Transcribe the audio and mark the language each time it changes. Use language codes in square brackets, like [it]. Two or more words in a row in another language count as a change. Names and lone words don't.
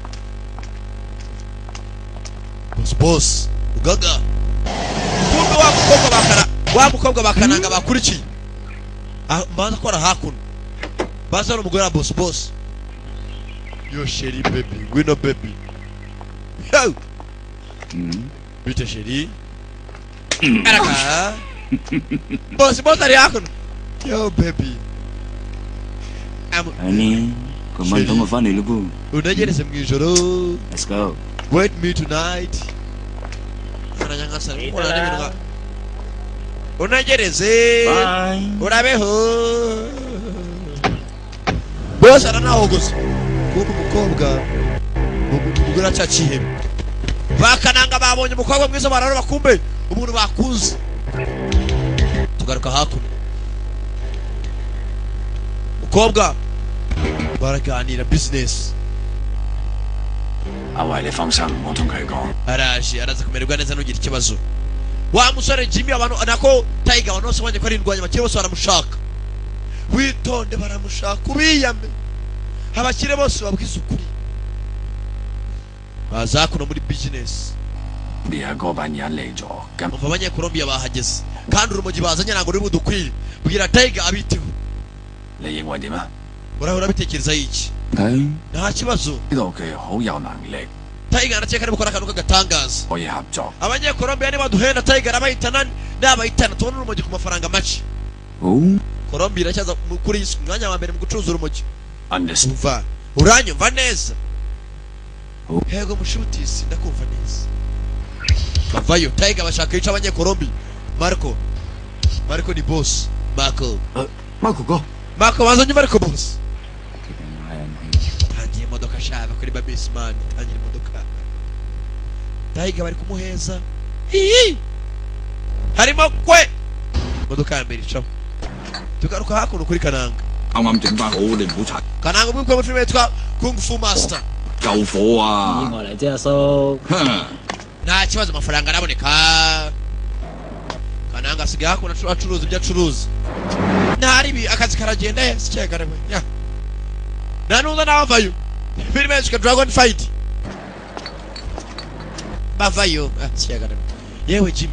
[rw] boss ugaga kumbe wa mukobwa bakananga bakurikiye baza kora hakuno baza n'umugore wa boss yo chérie baby ngwino baby yo bite chérie araka boss ari hakuno yo baby [en] Honey, [fr] comment on va faire le coup? [rw] unagereze mu ijoro [en] Let's go. wait me tonight [rw] unagereze urabeho boss aranahogoza kumbe umukobwa umugore acaciye bakananga babonye umukobwa mwiza bararora kumbe umuntu bakuze tugaruka hakuno umukobwa baraganira business [yue] 你放心，我同佢講。 [rw] araje araza kumererwa neza nugira ikibazo wa musore Jimmy abantu nako Tiger abantu bose banje ko ari indwanya bakire bose baramushaka witonde baramushaka ubiyame abakire bose babwiza ukuri baza kuno muri business [yue] 呢一個班人嚟咗，咁 [rw] umva abanyekolombiya bahageze kandi urumogi bazanye ntabwo ruri budukwire bwira Tiger abiteho [yue] 你認為點啊？ [rw] urahora bitekereza iki [yue] 睇 [rw] nta kibazo [yue] 呢度佢好有能力， [rw] Tiger arakeka ari gukora akantu k'agatangaza [yue] 可以合作。 [rw] abanyekolombiya niba duhenda Tiger abahitana n'abahitana tubona urumogi ku mafaranga make [yue] 好 [rw] Colombia iracyaza kuri iyi mwanya wa mbere mu gucuruza urumogi [en] ，understand。 [rw] umva uranyumva neza hego mushutisi ndakumva neza bavayo Tiger bashaka yica abanyekolombiya Marco ni boss [yue] Marco 哥， [rw] Marco bazanye Marco boss tangiye imodoka shaba kuri Babisman tangiye imodoka Tiger bari kumuheza hihi harimo kwe imodoka ya mbere icaho tugaruka hakuno kuri Kananga [yue] 啱啱整翻好，你唔好拆， [rw] Kananga ubwo mu filime yitwa Kung Fu Master [yue] 救火啊！意外嚟啫，阿叔。哼 [rw] nta kibazo amafaranga araboneka Kananga asigaye hakuno acuruza ibyo acuruza ntaribi akazi karagenda hese cyegarawe nta nuza n'abavayo filime yitwa Dragon Fight bavayo cyegarawe yewe Jimmy